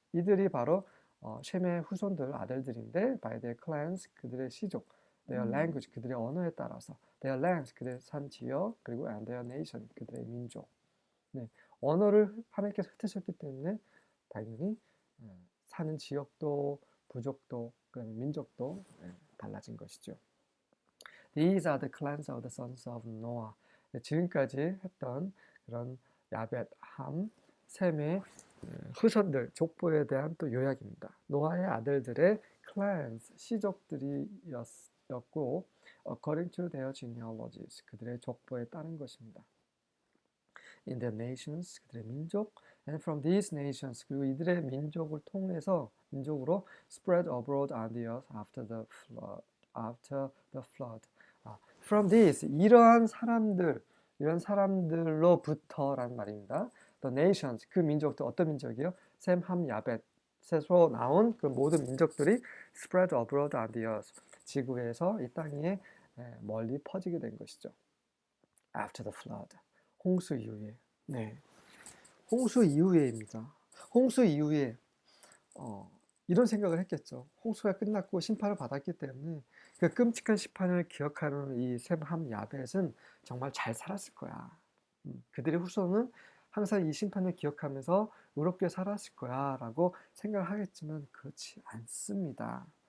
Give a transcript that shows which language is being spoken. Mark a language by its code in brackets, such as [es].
[ko] 이들이 바로 셈의 후손들, 아들들인데 [en] by their clans, [ko] 그들의 시족, [en] their language, [ko] 그들의 언어에 따라서, [en] their lands, [ko] 그들의 산 지역, 그리고 [en] and their nation, [ko] 그들의 민족. 네, 언어를 하나님께서 흩으셨기 때문에 당연히 사는 지역도 부족도 그다음에 민족도 달라진 것이죠. [en] These are the clans of the sons of Noah. [ko] 지금까지 했던 그런 야벳, 함, 셈의 후손들, 족보에 대한 또 요약입니다. 노아의 아들들의 clans, 시족들이었고 [en] according to their genealogies, [ko] 그들의 족보에 따른 것입니다. [en] In their nations, [ko] 그들의 민족, [en] and from these nations, [ko] 그리고 이들의 민족을 통해서 민족으로 [en] spread abroad on the earth after the flood. After the flood. From these, [ko] 이러한 사람들로부터라는 말입니다. [en] The nations, [ko] 그 민족들 어떤 민족이요? 셈, 함, 야벳, 셋으로 나온 그 모든 민족들이 [en] spread abroad on the earth, [ko] 지구에서 이 땅 위에 멀리 퍼지게 된 것이죠. [en] After the flood, [ko] 홍수 이후에. 네, 홍수 이후에입니다. 홍수 이후에 이런 생각을 했겠죠. 홍수가 끝났고 심판을 받았기 때문에 그 끔찍한 심판을 기억하는 이 셈, 함, 야벳은 정말 잘 살았을 거야. 그들의 후손은 항상 이 심판을 기억하면서 의롭게 살았을 거야 라고 생각을 하겠지만 그렇지 않습니다.